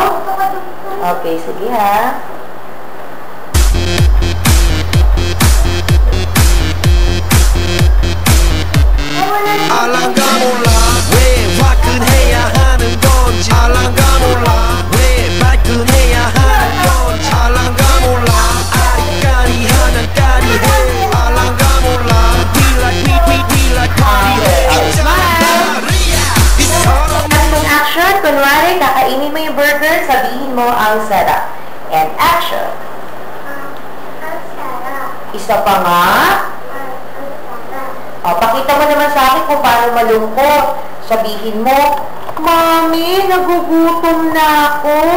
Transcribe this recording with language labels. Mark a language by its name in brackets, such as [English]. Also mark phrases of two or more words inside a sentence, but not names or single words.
[Filipino] Okay, sige ha. [Korean] 알랑가 몰라 왜 화끈해야 하는 건지 알랑가 몰라 왜 발끈해야 하는 건지 알랑가 몰라 아리까리하면 까리해 알랑가 몰라 [English] we like party Action, [Filipino] kunwari, kakainin mo yung burger, sabihin mo ang sarap. [English] And action. [Filipino] Isa pa nga. O, pakita mo naman sa akin kung paano malungkot. Sabihin mo, Mami, nagugutom na ako.